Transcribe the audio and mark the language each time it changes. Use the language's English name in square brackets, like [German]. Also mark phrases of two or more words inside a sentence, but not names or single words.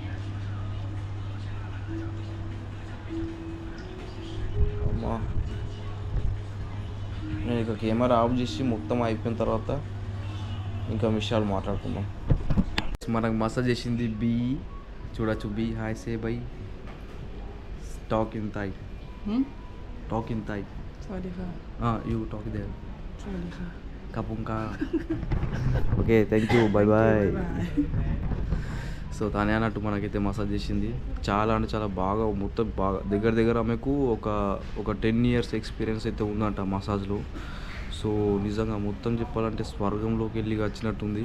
[Telugu] అమ్మా, నేను ఇక [English] camera off [Telugu] చేసి మొత్తం అయిపోయిన తర్వాత ఇంకా విషయాలు మాట్లాడుకుందాం. మనకు మసాజ్ చేసింది బీ. చూడొచ్చు బీ. [English] Hi say bye. Talk in Thai. Talk in Thai. [Thai] สวัสดีค่ะ [English] You talk there. [Thai] สวัสดีค่ะ [English] కపుంకా. Okay, thank you. Bye bye. [Telugu] సో తనే అన్నట్టు మనకైతే మసాజ్ చేసింది. చాలా అంటే చాలా బాగా మొత్తం బాగా దగ్గర ఆమెకు ఒక 10 [English] years experience [Telugu] అయితే ఉందంట మసాజ్లో. సో నిజంగా మొత్తం చెప్పాలంటే స్వర్గంలోకి వెళ్ళి వచ్చినట్టుంది.